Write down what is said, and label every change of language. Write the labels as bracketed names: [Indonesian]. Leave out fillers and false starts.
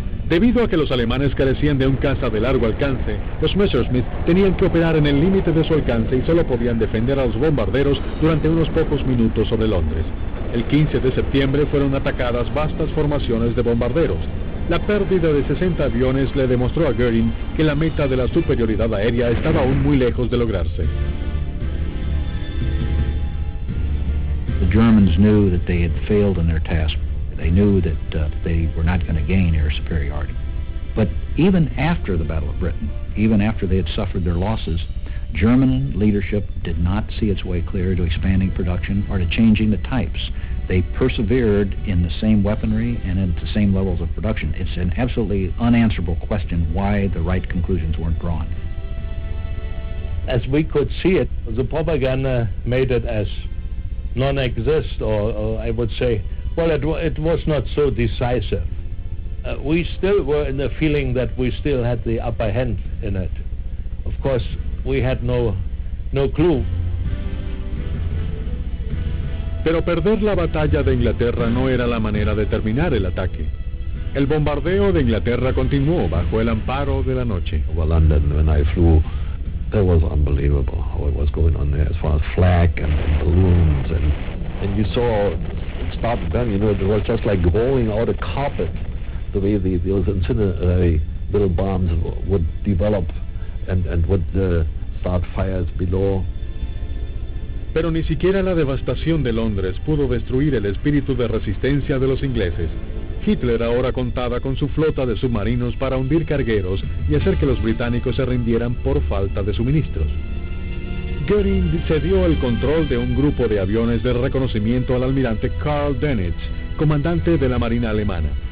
[Spanish] Debido a que los alemanes carecían de un caza de largo alcance, los Messerschmitt tenían que operar en el límite de su alcance y solo podían defender a los bombarderos durante unos pocos minutos sobre Londres. El 15 de septiembre fueron atacadas vastas formaciones de bombarderos. La pérdida de 60 aviones le demostró a Göring que la meta de la superioridad aérea estaba aún muy lejos de lograrse. [English] The Germans knew that they had failed in their task. They knew that they were not going to gain air superiority. But even after the Battle of Britain, even after they had suffered their losses, German leadership did not see its way clear to expanding production or to changing the types. They persevered in the same weaponry and at the same levels of production. It's an absolutely unanswerable question why the right conclusions weren't drawn. As we could see it, the propaganda made it as non-exist, or I would say, well, it was not so decisive. We still were in the feeling that we still had the upper hand in it. Of course, we had no clue. [Spanish] Pero perder la batalla de Inglaterra no era la manera de terminar el ataque. El bombardeo de Inglaterra continuó bajo el amparo de la noche. [English] Over London, when I flew, that was unbelievable how it was going on there as far as flak and balloons, and you saw start gun, it was just like rolling out a carpet, the way those incendiary little bombs would develop and would start fires below. [Spanish] Pero ni siquiera la devastación de Londres pudo destruir el espíritu de resistencia de los ingleses. Hitler ahora contaba con su flota de submarinos para hundir cargueros y hacer que los británicos se rindieran por falta de suministros. Göring cedió el control de un grupo de aviones de reconocimiento al almirante Karl Dönitz, comandante de la Marina alemana.